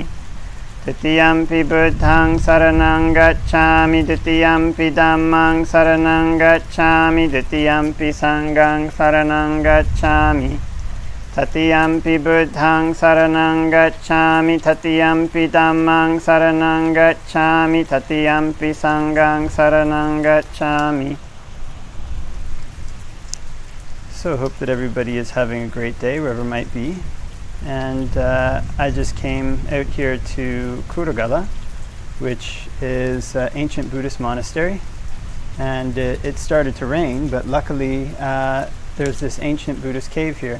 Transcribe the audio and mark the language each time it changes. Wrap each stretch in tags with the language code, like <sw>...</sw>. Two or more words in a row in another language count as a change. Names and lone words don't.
<pi>Tatiyampi Buddhaṃ saraṇaṃ gacchāmi, Tatiyampi Dhammaṃ saraṇaṃ gacchāmi, Tatiyampi Sanghaṃ saraṇaṃ gacchāmi. Tatiyampi Buddhaṃ saraṇaṃ gacchāmi, Tatiyampi Dhammaṃ saraṇaṃ gacchāmi, Tatiyampi Sanghaṃ saraṇaṃ gacchāmi.</pi> <en>So I hope that everybody is having a great day wherever it might be. And I just came out here to Kurogala, which is an ancient Buddhist monastery. And it started to rain, but luckily there's this ancient Buddhist cave here.</en>